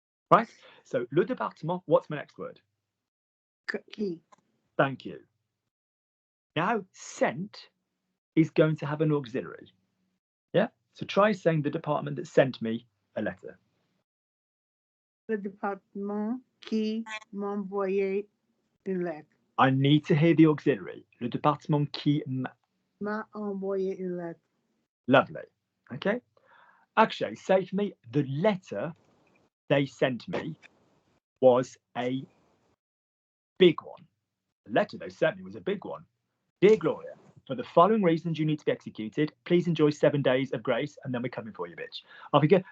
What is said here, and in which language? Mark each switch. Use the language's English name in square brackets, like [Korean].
[English] Right? So, le département, what's my next word? [French] Qui. [English] Thank you. Now, sent is going to have an auxiliary. Yeah? So try saying the department that sent me a letter. [French] Le département qui m'envoyait une lettre. [English] I need to hear the auxiliary. [French] Le département qui m'a envoyé une lettre. [English] Lovely. Okay. Actually, say for me, the letter they sent me was a big one. The letter they sent me was a big one. Dear Gloria, for the following reasons you need to be executed, please enjoy 7 days of grace and then we're coming for you, bitch. Off you go.